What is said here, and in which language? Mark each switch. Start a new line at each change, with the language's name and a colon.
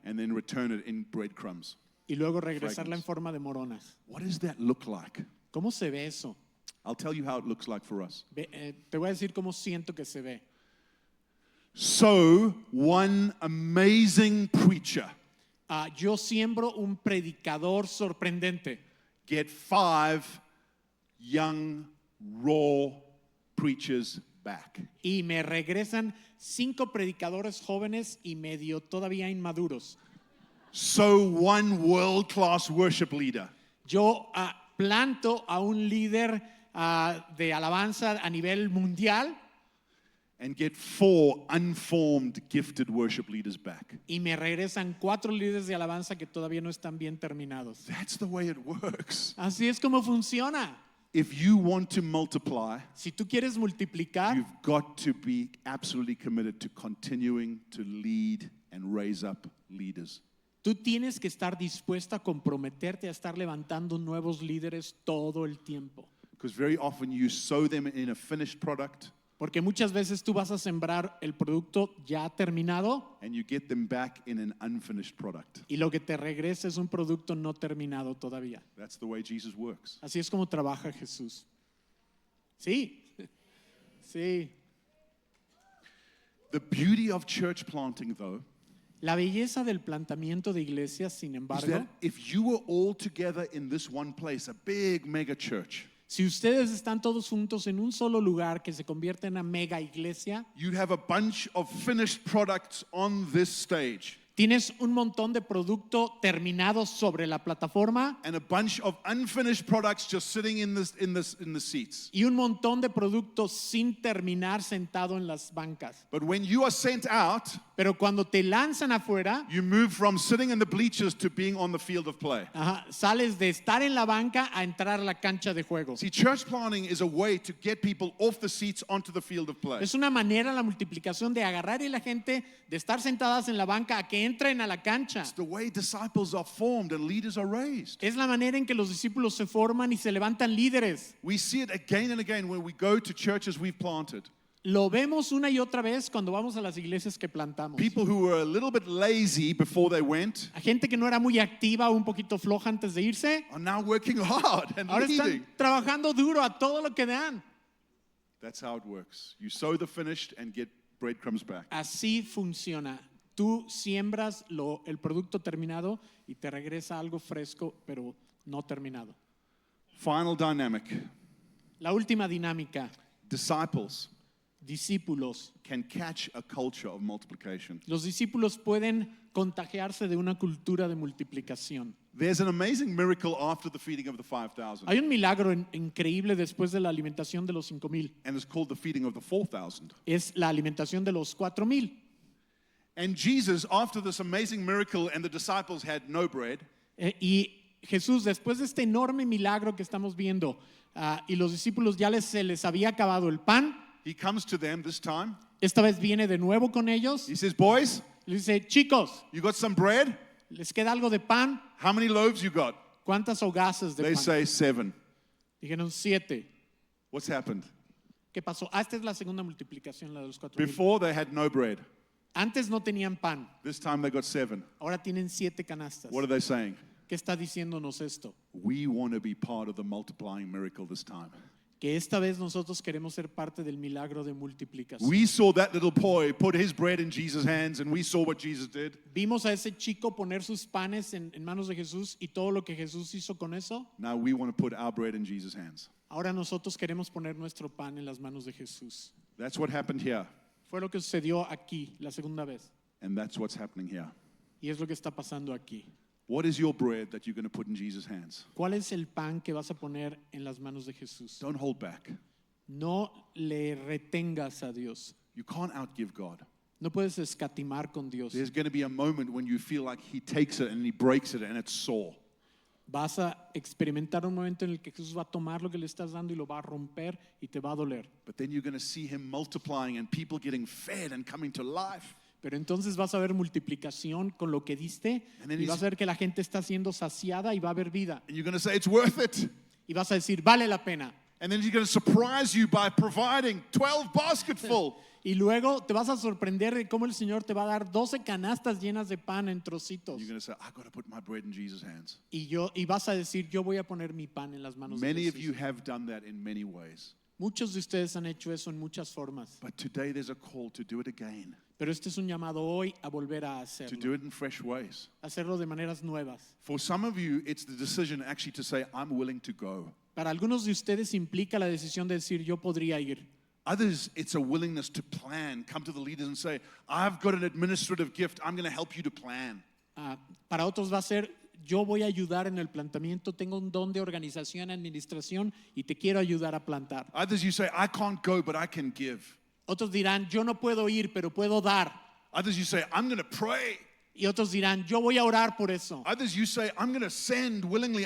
English: and then return it in breadcrumbs.
Spanish: y luego regresarla en
English: Fragments.
Spanish: forma de moronas.
English: What does that look like?
Spanish: ¿Cómo se ve eso?
English: I'll tell you how it looks like for us.
Spanish: Te voy a decir cómo siento que se ve.
English: So, one amazing preacher
Spanish: Yo siembro un predicador sorprendente.
English: get 5 young, raw preachers back.
Spanish: Y me regresan 5 predicadores jóvenes y medio todavía inmaduros.
English: So, one world-class worship leader
Spanish: Yo planto a un líder de alabanza a nivel mundial
English: and get 4 unformed, gifted worship leaders back.
Spanish: y me regresan 4 líderes de alabanza que todavía no están bien terminados.
English: That's the way it works.
Spanish: Así es como funciona.
English: If you want to multiply,
Spanish: Si tú quieres multiplicar,
English: you've got to be absolutely committed to continuing to lead and raise up leaders.
Spanish: tú tienes que estar dispuesto a comprometerte a estar levantando nuevos líderes todo el tiempo.
English: Because very often you sow them in a finished product
Spanish: Porque muchas veces tú vas a sembrar el producto ya terminado
English: and you get them back in an unfinished product.
Spanish: y lo que te regresa es un producto no terminado todavía.
English: That's the way Jesus works.
Spanish: Así es como trabaja Jesús. Sí, sí.
English: The beauty of church planting, though,
Spanish: La belleza del plantamiento de iglesias, sin
English: is
Spanish: embargo,
English: that if you were all together in this one place, a big mega church,
Spanish: si ustedes están todos juntos en un solo lugar que se convierte en una mega iglesia,
English: you'd have a bunch of finished products on this stage
Spanish: tienes un montón de producto terminado sobre la plataforma
English: and a bunch of unfinished products just sitting in the seats.
Spanish: y un montón de productos sin terminar sentado en las bancas.
English: But when you are sent out,
Spanish: Pero cuando te lanzan afuera,
English: you move from sitting in the bleachers to being on the field of play.
Spanish: sales de estar en la banca a entrar a la cancha de juego.
English: See, church planting is a way to get people off the seats onto the field of play.
Spanish: Es una manera la multiplicación de agarrar a la gente de estar sentadas en la banca a que entren a la cancha.
English: It's the way disciples are formed and leaders are raised.
Spanish: Es la manera en que los discípulos se forman y se levantan líderes.
English: We see it again and again when we go to churches we've planted.
Spanish: Lo vemos una y otra vez cuando vamos a las iglesias que plantamos.
English: People who were a little bit lazy before they went
Spanish: A gente que no era muy activa o un poquito floja antes de irse,
English: are now working hard and
Spanish: ahora
English: leading.
Spanish: están trabajando duro a todo lo que dan.
English: That's how it works. You sow the finished and get breadcrumbs back.
Spanish: Así funciona. Tú siembras el producto terminado y te regresa algo fresco, pero no terminado.
English: Final dynamic.
Spanish: La última dinámica,
English: Disciples
Spanish: discípulos.
English: can catch a culture of multiplication.
Spanish: Los discípulos pueden contagiarse de una cultura de multiplicación.
English: There's an amazing miracle after the feeding of the 5,000,
Spanish: Hay un milagro increíble después de la alimentación de los 5,000.
English: and it's called the feeding of the 4,000.
Spanish: Es la alimentación de los 4,000.
English: And Jesus, after this amazing miracle, and the disciples had no bread,
Spanish: Y Jesús, después de este enorme milagro que estamos viendo, y los discípulos ya se les había acabado el pan,
English: he comes to them this time.
Spanish: esta vez viene de nuevo con ellos.
English: He says, "Boys,
Spanish: Les dice, chicos,
English: you got some bread?
Spanish: ¿les queda algo de pan?
English: How many loaves you got?"
Spanish: ¿Cuántas hogazas de
English: They
Spanish: pan?
English: say 7.
Spanish: Dijeron 7.
English: What's happened?
Spanish: ¿Qué pasó? Esta es la segunda multiplicación, la de los 4,000.
English: Before they had no bread.
Spanish: Antes no tenían pan,
English: This time they got 7.
Spanish: ahora tienen 7 canastas.
English: What are they saying?
Spanish: ¿Qué está diciéndonos esto?
English: We want to be part of the multiplying miracle this time.
Spanish: Que esta vez nosotros queremos ser parte del milagro de multiplicación.
English: We saw that little boy put his bread in Jesus' hands, and we saw what Jesus did.
Spanish: Vimos a ese chico poner sus panes en manos de Jesús y todo lo que Jesús hizo con eso.
English: Now we want to put our bread in Jesus' hands.
Spanish: Ahora nosotros queremos poner nuestro pan en las manos de Jesús.
English: That's what happened here,
Spanish: Fue lo que sucedió aquí la segunda vez.
English: and that's what's happening here.
Spanish: Y es lo que está pasando aquí.
English: What is your bread that you're going to put in Jesus' hands?
Spanish: ¿Cuál es el pan que vas a poner en las manos de Jesús?
English: Don't hold back.
Spanish: No le retengas a Dios.
English: You can't outgive God.
Spanish: No puedes escatimar con Dios.
English: There's going to be a moment when you feel like He takes it and He breaks it and it's sore.
Spanish: Vas a experimentar un momento en el que Jesús va a tomar lo que le estás dando y lo va a romper y te va a doler.
English: But then you're going to see Him multiplying and people getting fed and coming to life.
Spanish: Pero entonces vas a ver multiplicación con lo que diste
English: And then
Spanish: y vas a ver que la gente está siendo saciada y va a haber vida.
English: And you're going to say, it's worth it.
Spanish: Y vas a decir, vale la pena.
English: And then He's going to surprise you by providing 12 basketful.
Spanish: Y luego te vas a sorprender de cómo el Señor te va a dar 12 canastas llenas de pan en trocitos.
English: You're going to say, I've got to put my bread in Jesus' hands.
Spanish: Y vas a decir, yo voy a poner mi pan en las manos de
English: Many of you
Spanish: Jesús.
English: have done that in many ways.
Spanish: Muchos de ustedes han hecho eso en muchas formas.
English: But today there's a call to do it again,
Spanish: Pero este es un llamado hoy a volver a
English: to
Spanish: hacerlo.
English: do it in fresh ways.
Spanish: Hacerlo de maneras nuevas.
English: For some of you, it's the decision actually to say, I'm willing to go.
Spanish: Para algunos de ustedes implica la decisión de decir, yo podría ir.
English: Others, it's a willingness to plan. Come to the leaders and say, I've got an administrative gift. I'm going to help you to plan.
Spanish: Para otros va a ser, yo voy a ayudar en el plantamiento, tengo un don de organización, administración y te quiero ayudar a plantar.
English: Others, you say, I can't go, but I can give.
Spanish: Otros dirán, yo no puedo ir, pero puedo dar.
English: Others, you say, I'm going to pray.
Spanish: Y otros dirán, yo voy a orar por eso.
English: Others, you say, I'm going to send willingly.